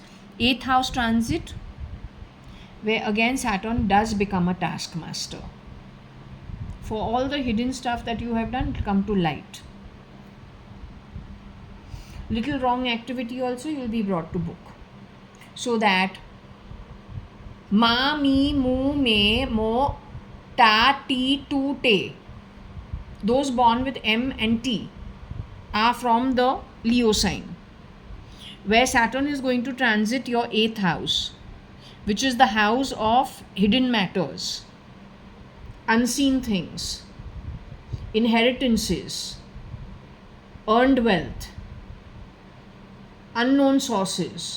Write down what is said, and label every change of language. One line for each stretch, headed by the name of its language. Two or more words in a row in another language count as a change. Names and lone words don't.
English: 8th house transit, where again Saturn does become a taskmaster. For all the hidden stuff that you have done, it will come to light. Little wrong activity also you will be brought to book. So that ma, mi, mu, me, mo, ta, ti, tu, te. Those born with M and T are from the Leo sign, where Saturn is going to transit your 8th house, which is the house of hidden matters, unseen things, inheritances, earned wealth, unknown sources.